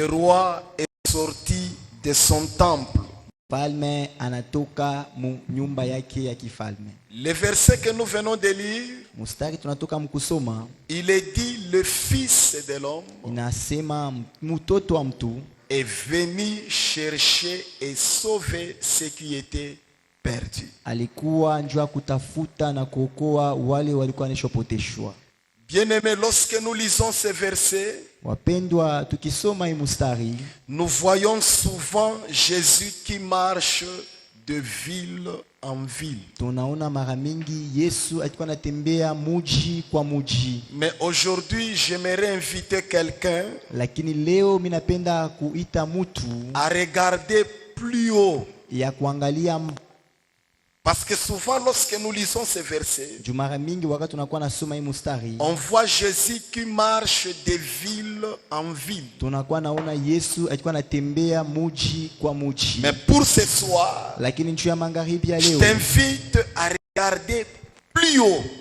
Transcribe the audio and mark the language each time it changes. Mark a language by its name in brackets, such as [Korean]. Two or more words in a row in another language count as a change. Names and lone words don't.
[French] Le roi est sorti de son temple. [Swahili] Mfalme anatoka nyumba yake ya kifalme. [French] Le verset que nous venons de lire, [Swahili] mustari tunatoka mkusoma, [French] il est dit le fils de l'homme [Swahili] inasema mtoto wa mtu [French] est venu chercher et sauver ce qui était perdu. [Swahili] Alikuwa njoo kutafuta na kuokoa wale walikuwa wanashopoteshwa. [French] Bien-aimés, lorsque nous lisons ces versets, [Swahili] wapendwa, tukisoma hii mustari, [French] nous voyons souvent Jésus qui marche de ville en ville. [Swahili] Tunaona mara mingi Yesu alikuwa anatembea muji kwa muji. [French] Mais aujourd'hui, j'aimerais inviter quelqu'un [Swahili] lakini leo mimi napenda kuita mtu [French] à regarder plus haut. [Swahili] Ya kuangalia, [French] parce que souvent lorsque nous lisons ces versets, on voit Jésus qui marche de ville en ville. Mais pour ce soir, je t'invite à regarder plus haut.